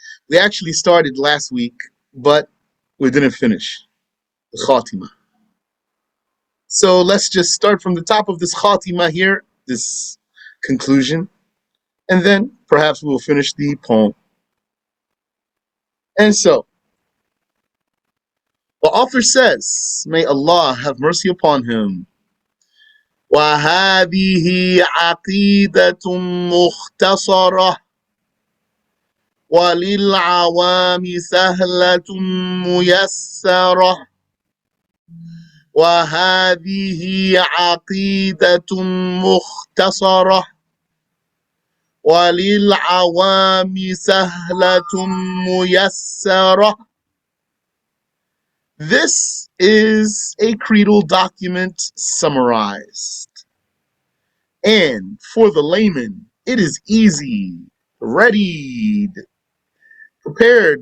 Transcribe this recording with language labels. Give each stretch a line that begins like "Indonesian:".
English: We actually started last week, but we didn't finish the Khatimah. So let's just start from the top of this Khatimah here, this conclusion, and then perhaps we will finish the poem. And so, the author says, may Allah have mercy upon him,
Arabic: وهذه عقيدة مختصرة وللعوام سهلة ميسرة وهذه عقيدة مختصرة وللعوام سهلة ميسرة.
English: This is a creedal document summarized. And for the layman, it is easy, readied, prepared.